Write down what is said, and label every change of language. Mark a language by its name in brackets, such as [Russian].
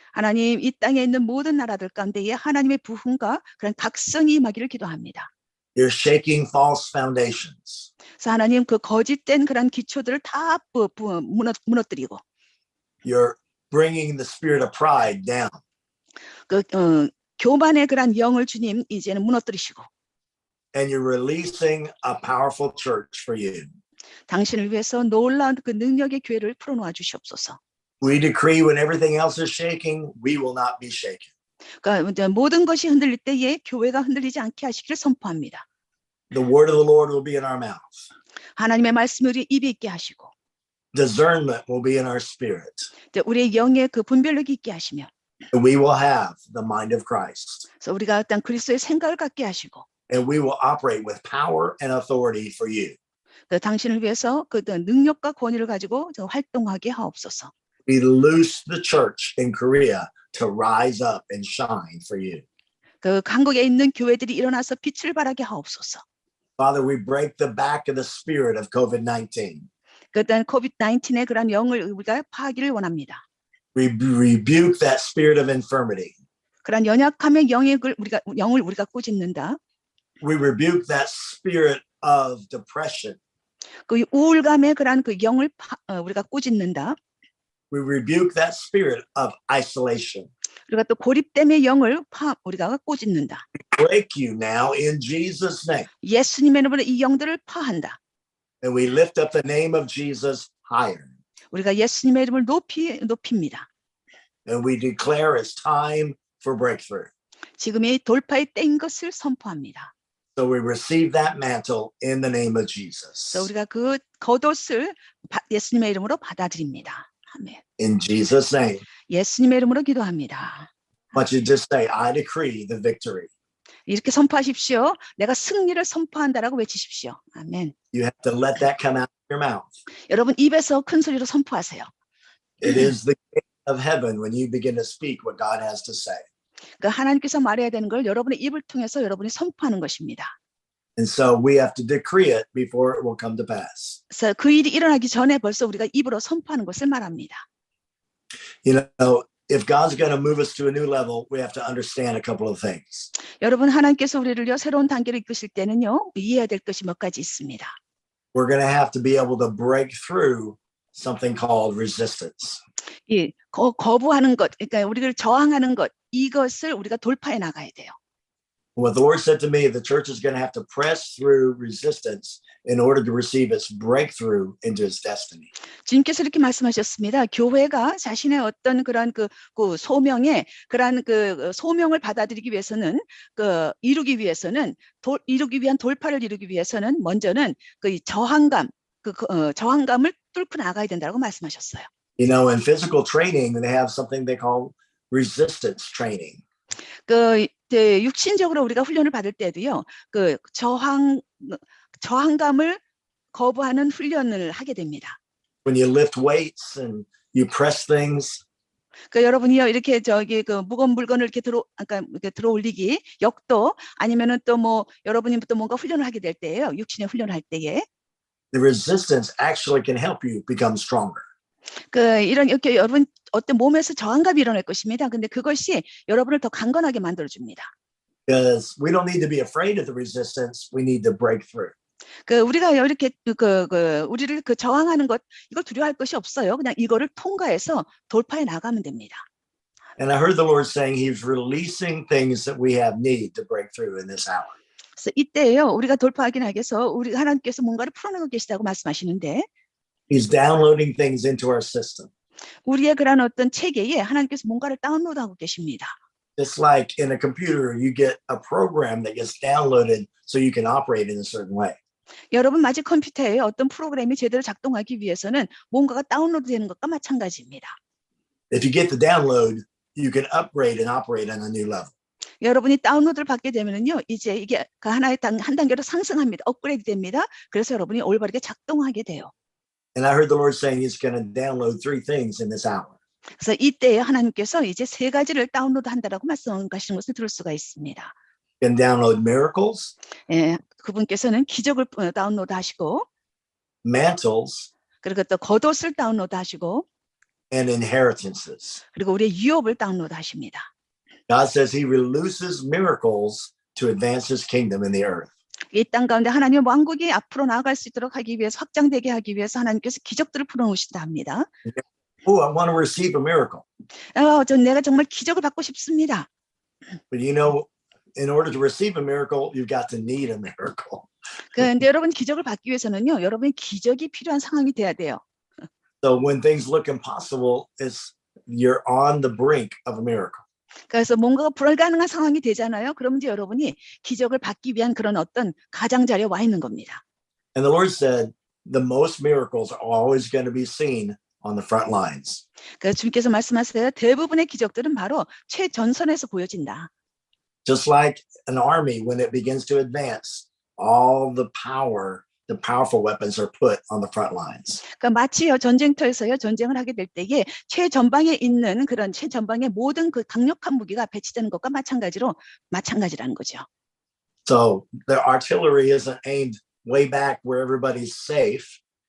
[Korean] 하나님 이 땅에 있는 모든 나라들 가운데에 하나님의 부흥과 그런 각성이 임하기를 기도합니다. [English] You're shaking false foundations. [Korean] 그래서 하나님 그 거짓된 그런 기초들을 다 무너뜨리고 [English] You're bringing the spirit of pride down. [Korean] 교만의 그런 영을 주님 이제는 무너뜨리시고 [English] And you're releasing a powerful church for you. [Korean] 당신을 위해서 놀라운 그 능력의 교회를 풀어놓아 주시옵소서. [English] We decree when everything else is shaking, we will not be shaken. [Korean] 그러니까 모든 것이 흔들릴 때에 교회가 흔들리지 않게 하시기를 선포합니다. [English] The word of the Lord will be in our mouth. [Korean] 하나님의 말씀을 우리 입에 있게 하시고 [English] Discernment will be in our spirit. [Korean] 우리의 영의 그 분별력이 있게 하시며 [English] And we will have the mind of Christ. [Korean] 그래서 우리가 어떤 그리스도의 생각을 갖게 하시고 [English] And we will operate with power and authority for you. [Korean] 당신을 위해서 그 능력과 권위를 가지고 활동하게 하옵소서. [English] We loose the church in Korea to rise up and shine for you. [Korean] 그 한국에 있는 교회들이 일어나서 빛을 발하게 하옵소서. [English] Father, we break the back of the spirit of COVID-19. [Korean] 그다음 COVID-19의 그런 영을 우리가 파하기를 원합니다. [English] We rebuke that spirit of infirmity. [Korean] 그런 연약함의 영을 우리가 꾸짖는다. [English] We rebuke that spirit of depression. [Korean] 그 우울감의 그런 그 영을 우리가 꾸짖는다. [English] We rebuke that spirit of isolation. [Korean] 우리가 또 고립됨의 영을 우리가 꾸짖는다. [English] Break you now in Jesus' name. [Korean] 예수님의 이름으로 이 영들을 파한다. [English] And we lift up the name of Jesus higher. [Korean] 우리가 예수님의 이름을 높입니다. [English] And we declare it's time for breakthrough. [Korean] 지금이 돌파의 때인 것을 선포합니다. [English] So we receive that mantle in the name of Jesus. [Korean] 그래서 우리가 그 겉옷을 예수님의 이름으로 받아들입니다. 아멘. [English] In Jesus' name. [Korean] 예수님의 이름으로 기도합니다. [English] I want you to just say, I decree the victory. [Korean] 이렇게 선포하십시오. 내가 승리를 선포한다라고 외치십시오. 아멘. [English] You have to let that come out of your mouth. [Korean] 여러분 입에서 큰 소리로 선포하세요. [English] It is the gate of heaven when you begin to speak what God has to say. [Korean] 그 하나님께서 말해야 되는 걸 여러분의 입을 통해서 여러분이 선포하는 것입니다. [English] And so we have to decree it before it will come to pass. [Korean] 그래서 그 일이 일어나기 전에 벌써 우리가 입으로 선포하는 것을 말합니다. [English] You know, if God's going to move us to a new level, we have to understand a couple of things. [Korean] 여러분 하나님께서 우리를요 새로운 단계로 이끄실 때는요 이해해야 될 것이 몇 가지 있습니다. [English] We're going to have to be able to break through something called resistance. [Korean] 이 거부하는 것, 그러니까 우리를 저항하는 것, 이것을 우리가 돌파해 나가야 돼요. [English] What the Lord said to me, the church is going to have to press through resistance in order to receive its breakthrough into its destiny. [Korean] 주님께서 이렇게 말씀하셨습니다. 교회가 자신의 어떤 그런 그 소명에 그런 그 소명을 받아들이기 위해서는 이루기 위한 돌파를 이루기 위해서는 먼저는 그 저항감, 저항감을 뚫고 나가야 된다고 말씀하셨어요. [English] You know, in physical training, they have something they call resistance training. [Korean] 육신적으로 우리가 훈련을 받을 때도요, 그 저항감을 거부하는 훈련을 하게 됩니다. [English] When you lift weights and you press things, [Korean] 여러분이요 이렇게 그 무거운 물건을 이렇게 들어 올리기, 역도 아니면은 또 뭐 여러분이 또 뭔가 훈련을 하게 될 때예요. 육신의 훈련을 할 때에. [English] the resistance actually can help you become stronger. [Korean] 이렇게 여러분 어떤 몸에서 저항감이 일어날 것입니다. 근데 그것이 여러분을 더 강건하게 만들어 줍니다. [English] Because we don't need to be afraid of the resistance. We need to break through. [Korean] 우리가 이렇게 우리를 저항하는 것 이걸 두려워할 것이 없어요. 그냥 이거를 통과해서 돌파해 나가면 됩니다. [English] And I heard the Lord saying He's releasing things that we have need to break through in this hour. [Korean] 그래서 이때요 우리가 돌파하기 위해서 우리 하나님께서 뭔가를 풀어내고 계시다고 말씀하시는데 [English] He's downloading things into our system. [Korean] 우리의 그런 어떤 체계에 하나님께서 뭔가를 다운로드하고 계십니다. [English] Just like in a computer, you get a program that gets downloaded so you can operate in a certain way. [Korean] 여러분 마치 컴퓨터에 어떤 프로그램이 제대로 작동하기 위해서는 뭔가가 다운로드되는 것과 마찬가지입니다. [English] If you get the download, you can upgrade and operate on a new level. [Korean] 여러분이 다운로드를 받게 되면은요, 이제 이게 한 단계로 상승합니다. 업그레이드 됩니다. 그래서 여러분이 올바르게 작동하게 돼요. [English] And I heard the Lord saying He's going to download three things in this hour. [Korean] 그래서 이때에 하나님께서 이제 세 가지를 다운로드 한다라고 말씀하시는 것을 들을 수가 있습니다. [English] Can download miracles, [Korean] 예, 그분께서는 기적을 다운로드 하시고, [English] mantles, [Korean] 그리고 또 겉옷을 다운로드 하시고, [English] and inheritances. [Korean] 그리고 우리의 유업을 다운로드 하십니다. [English] God says He releases miracles to advance His kingdom in the earth. [Korean] 이 땅 가운데 하나님의 왕국이 앞으로 나아갈 수 있도록 하기 위해서, 확장되게 하기 위해서 하나님께서 기적들을 풀어놓으신다 합니다. [English] Oh, I want to receive a miracle. [Korean] 내가 정말 기적을 받고 싶습니다. [English] But you know, in order to receive a miracle, you've got to need a miracle. [Korean] 그런데 여러분 기적을 받기 위해서는요, 여러분이 기적이 필요한 상황이 돼야 돼요. [English] So when things look impossible, you're on the brink of a miracle. [Korean] 그래서 뭔가가 불가능한 상황이 되잖아요. 그럼 이제 여러분이 기적을 받기 위한 그런 어떤 가장자리에 와 있는 겁니다. [English] And the Lord said, the most miracles are always going to be seen on the front lines. [Korean] 그래서 주님께서 말씀하세요. 대부분의 기적들은 바로 최전선에서 보여진다. [English] Just like an army, when it begins to advance, all the powerful weapons are put on the front lines. [Korean] 그러니까 마치요 전쟁터에서요 전쟁을 하게 될 때에 최전방에 있는 그런 최전방의 모든 그 강력한 무기가 배치되는 것과 마찬가지라는 거죠. [English] So the artillery isn't aimed way back where everybody's safe.